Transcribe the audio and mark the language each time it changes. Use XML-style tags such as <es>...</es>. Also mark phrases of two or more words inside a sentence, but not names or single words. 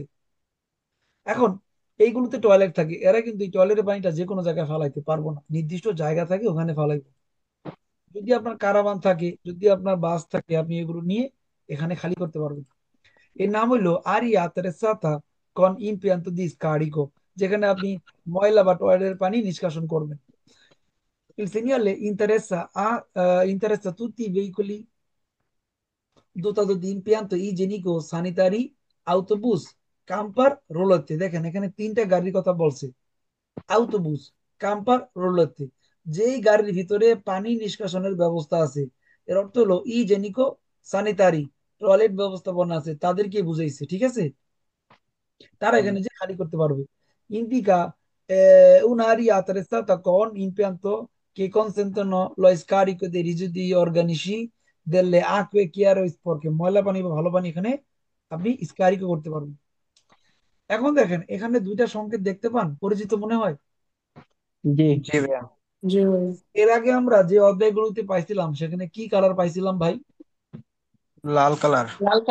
<bn>এখন এইগুলোতে টয়লেট থাকে, এরা কিন্তু এই টয়লেটের পানিটা যে কোনো জায়গায় ফালাইতে পারবো না, নির্দিষ্ট জায়গা থাকে ওখানে ফালাইবো। যদি আপনার কারাভান থাকে, যদি আপনার বাস থাকে, আপনি এগুলো নিয়ে এখানে খালি করতে পারবেন। এর নাম হইলো</bn> <it>area attrezzata con impianto di scarico,</it> <bn>যেখানে আপনি ময়লা বা টয়লেটের পানি নিষ্কাশন করবেন।</bn> <it>Il segnale interessa tutti i veicoli dotato di impianto igienico sanitari, autobus, camper,</it> <bn>রোলতে। দেখেন এখানে তিনটা গাড়ির কথা বলছে, আউটোবুস, কাম্পার, রোলতে। যেই গাড়ির ভিতরে পানি নিষ্কাশনের ব্যবস্থা আছে, এর অর্থ হলো</bn> <it>igienico sanitari,</it> <bn>টয়লেট ব্যবস্থাপনা আছে, তাদেরকে বুঝাইছে, ঠিক আছে? তারা এখানে যে খালি করতে পারবে।</bn> <it>Indica un'area attrezzata con impianto che consentono lo scarico dei residui organici delle acque chiare o sporche,</it> <bn>ময়লা পানি বা ভালো পানি এখানে আপনি স্কারিকো করতে পারবেন। এখন দেখেন এখানে দুইটা সংকেত দেখতে পান, পরিচিত মনে হয়? জি। জি ভাই, জি ভাই। এর আগে আমরা যে অধ্যায়গুলোতে পাইছিলাম সেখানে কি কালার পাইছিলাম ভাই? লাল কালার। লাল কালার।</bn>